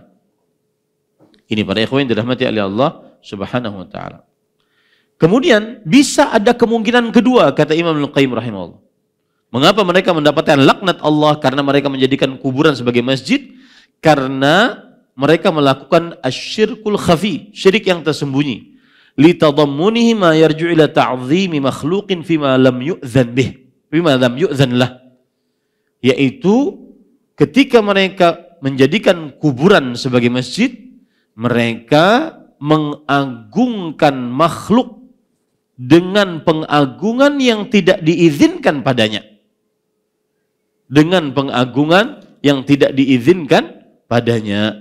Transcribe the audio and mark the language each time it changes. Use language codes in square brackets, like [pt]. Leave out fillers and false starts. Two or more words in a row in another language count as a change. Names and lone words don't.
[id] Ini para ikhwan yang dirahmati oleh Allah [ar] سبحانه وتعالى. [id] Kemudian bisa ada kemungkinan kedua, kata Imam Ibnu Qayyim rahimahullah. Mengapa mereka mendapatkan laknat Allah? Karena mereka menjadikan kuburan sebagai masjid, karena mereka melakukan [ar] الشرك الخفي, [id] syirik yang tersembunyi. [ar] لتضمنه ما يرجع إلى تعظيم مخلوق فيما لم يؤذن به فيما لم يؤذن له. [id] Yaitu ketika mereka menjadikan kuburan sebagai masjid, mereka mengagungkan makhluk dengan pengagungan yang tidak diizinkan padanya. Dengan pengagungan yang tidak diizinkan padanya.